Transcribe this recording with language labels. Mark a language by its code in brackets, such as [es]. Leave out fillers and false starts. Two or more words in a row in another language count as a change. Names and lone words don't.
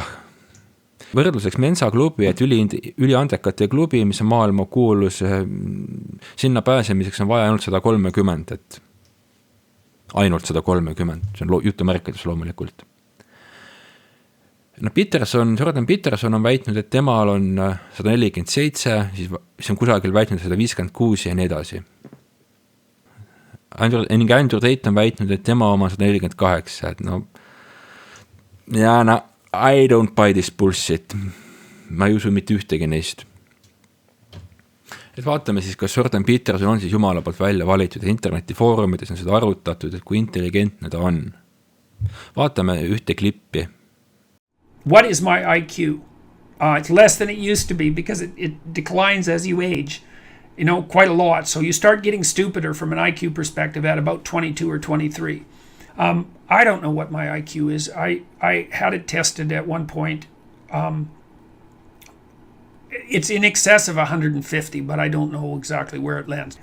[et] Võrdluseks Mensa klubi, et üliandekate klubi, mis on maailma kuulus, sinna pääsemiseks on vaja ainult 130, et ainult 130, see on jutumärkides loomulikult. No Jordan Peterson on väitnud, et temal on 147, siis on kusagil väitnud 156 ja nii edasi. Andrew Tate on väitnud, et tema oma 148, et no [en] I don't buy this bullshit. [et] Ma ei usu mitte ühtegi neist. Et vaatame siis, kas Jordan Peterson on siis Jumala poolt välja valitud ja internetifoorumides on seda arutatud, et kui intelligentne ta on. Vaatame ühte klippi. [en] What is my IQ? It's less than it used to be because it declines as you age, quite a lot. So you start getting stupider from an IQ perspective at about 22 or 23. I don't know what my IQ is. I had it tested at one point. It's in excess of 150, but I don't know exactly where it lands.